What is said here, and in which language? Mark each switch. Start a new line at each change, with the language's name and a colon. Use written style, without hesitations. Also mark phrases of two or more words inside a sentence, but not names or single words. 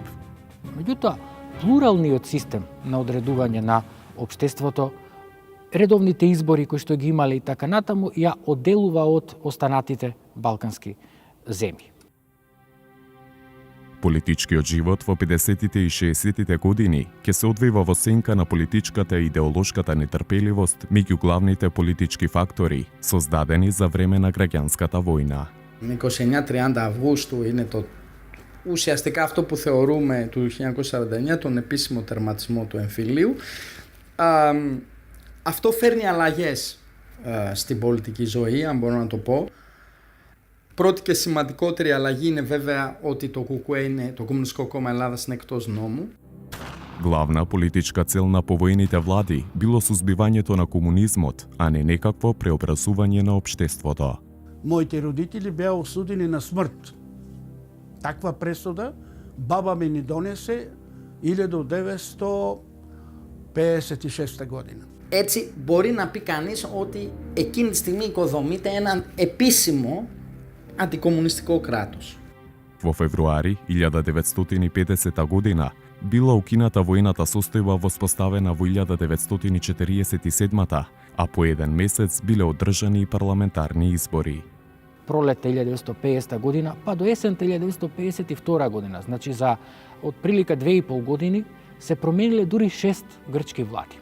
Macedonian: Меѓутоа, плуралниот систем на одредување на општеството, редовните избори кои што ги имале и така натаму, ја одделува од останатите балкански земји. Политичкиот живот во 50-тите и 60-тите години ќе се одвива во сенка на политичката и идеолошката нетрпеливост меѓу главните политички фактори создадени за време на граѓанската војна.
Greek: 29-30 Αυγούστου είναι ουσιαστικά αυτό που θεωρούμε του 1949, τον επίσημο τερματισμό του εμφυλίου. Αυτό φέρνει αλλαγές στην πολιτική ζωή, αν μπορώ να το πω. Πρώτη και σημαντικότερη αλλαγή είναι βέβαια ότι το ΚΚΕ, το Κομμουνιστικό Κόμμα Ελλάδας, είναι εκτός νόμου.
Macedonian: Главна политичка цел на повојните влади било сузбивањето на комунизмот, а не некакво преобразување на општеството. Моите родители беа осудени на смрт. Таква пресуда баба ми ни донесе 1956 година.
Greek: Έτσι μπορεί να πει κανείς ότι εκείνη τη στιγμή οικοδομείται έναν επίσημο αντικομμουνιστικό κράτος.
Macedonian: Во февруари 1950 година била укината војната состојба воспоставена во 1947, а по еден месец биле одржани и парламентарни избори. Пролетта 1950 година, па до есента 1952 година, значи за отприлика 2,5 години, се промениле дури 6 грчки влади.